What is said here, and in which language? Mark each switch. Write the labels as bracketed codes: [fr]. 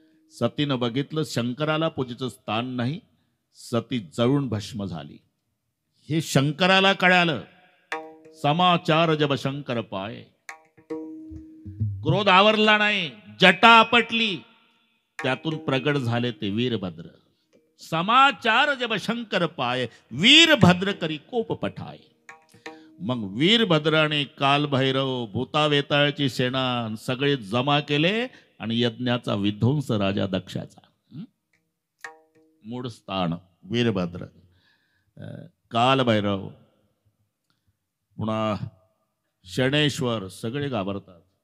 [mr] सतीनं बघितलं शंकराला पूजेचं स्थान नाही. सती जळून भस्म झाली. हे शंकराला कळालं. [hi] समाचार जब शंकर पाय. [mr] क्रोध आवरला नाही जटा आपटली त्यातून प्रगट झाले ते वीरभद्र. [hi] समाचार जब शंकर पाय वीरभद्र करी कोप पठाय. [mr] मग वीरभद्र आणि कालभैरव भूतावेताळची सेना सगळे जमा केले आणि यज्ञाचा विध्वंस राजा दक्षाचा. मूळ स्थान वीरभद्र कालभैरव पुन्हा शनेश्वर सगळे घाबरतात.